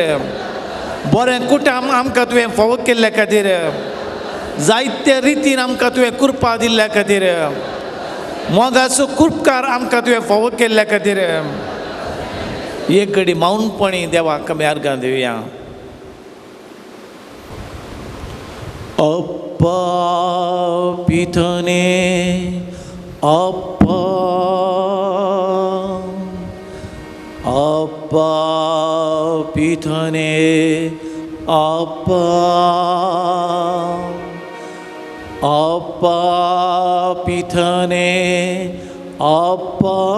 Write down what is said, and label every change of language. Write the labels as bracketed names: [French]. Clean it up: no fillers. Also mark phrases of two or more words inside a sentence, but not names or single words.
[Konkani] बरें कुटुंब आमकां तुवें फावो केल्ल्या खातीर. जायते रितीन आमकां तुवें कृपा दिल्ल्या खातीर. मोगाचो उपकार आमकां तुवें फावो केल्ल्या खातीर. एक घडी मौनपणी देवाक आमी आर्गां दिवया. अप्पा पितने अप्पा अप्पा पितने अप्पा अप्पा पितने अप्पा